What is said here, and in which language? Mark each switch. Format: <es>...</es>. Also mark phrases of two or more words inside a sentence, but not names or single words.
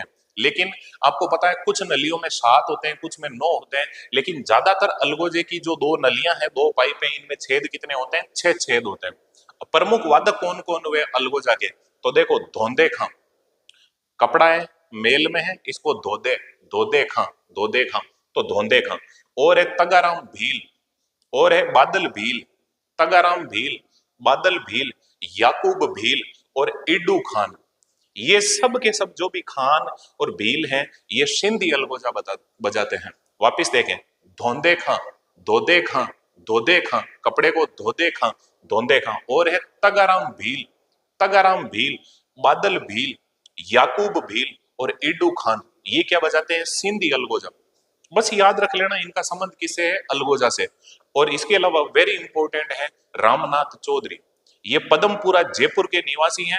<hi>लेकिन आपको पता है, कुछ नलियों में 7 होते हैं, कुछ में 9 होते हैं। लेकिन ज्यादातर अलगोजे की जो दो नलियां हैं, दो पाइप हैं, इनमें छेद कितने होते हैं? 6 छेद होते हैं। प्रमुख वादक कौन कौन हुए अलगोजा के? तो देखो, धोंदे खां, कपड़ा है, मेल में है, इसको धोदे, धोदे खां, धोदे खां, तो धोंदे खां। और है तगाराम भील, और है बादल भील, तगाराम भील, बादल भील, याकूब भील और इडू खान। ये सब के सब जो भी खान और भील हैं, ये सिंधी अलगोजा बजाते हैं। वापिस देखें, धोंदे खां, धोदे खां, धोदे खां, कपड़े को धोदे खां, धोंदे खां। और है तगाराम भील, तगाराम भील, बादल भील, याकूब भील और इडू खान। ये क्या बजाते हैं? सिंधी अलगोजा। बस याद रख लेना, इनका संबंध किससे है? अलगोजा से। और इसके अलावा</hi> <en>very important</en> <hi>है रामनाथ चौधरी, ये पदमपुरा जयपुर के निवासी हैं।</hi>